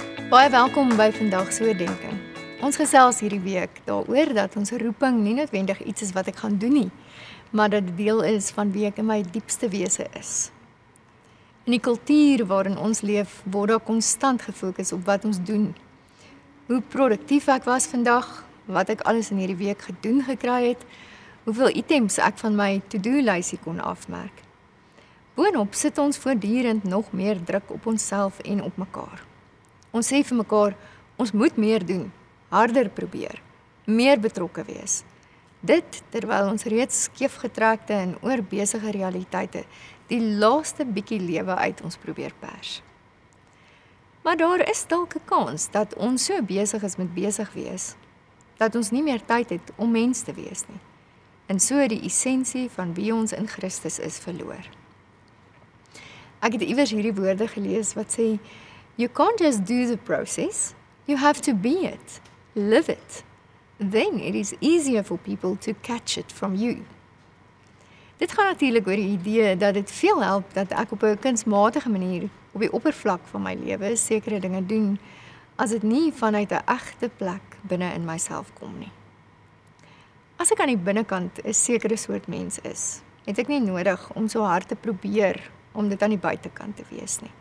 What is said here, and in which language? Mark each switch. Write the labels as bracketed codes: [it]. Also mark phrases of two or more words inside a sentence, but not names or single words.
[af] Baie welkom by Vandag so Oordenking. Ons gesels hierdie week daaroor dat ons roeping nie noodwendig iets is wat ek gaan doen nie, maar dat dit deel is van wie ek in my diepste wese is. In die kultuur waarin ons leef, word daar konstant gefokus op wat ons doen. Hoe produktief ek was vandag, wat ek alles in hierdie week gedoen gekry het, hoeveel items ek van my to-do-lysie kon afmerk. Boonop sit ons voortdurend nog meer druk op onsself en op mekaar. Ons sê vir mekaar, ons moet meer doen, harder probeer, meer betrokke wees. Dit terwyl ons reeds skeefgetrekte en oorbesige realiteite die laaste bietjie lewe uit ons probeer pers. Maar daar is dalk 'n kans dat ons so besig is met besig wees, dat ons nie meer tyd het om mens te wees nie, en so die essensie van wie ons in Christus is verloor. Ek het iewers hierdie woorde gelees wat sê, [en] you can't just do the process, you have to be it, live it. Then it is easier for people to catch it from you. [af] Dit gaan natuurlik oor die idee dat dit veel help dat ek op 'n kunsmatige manier op die oppervlak van my lewe sekere dinge doen, as dit nie vanuit 'n egte plek binne in myself kom nie. As ek aan die binnekant 'n sekere soort mens is, het ek nie nodig om so hard te probeer om dit aan die buitekant te wees nie.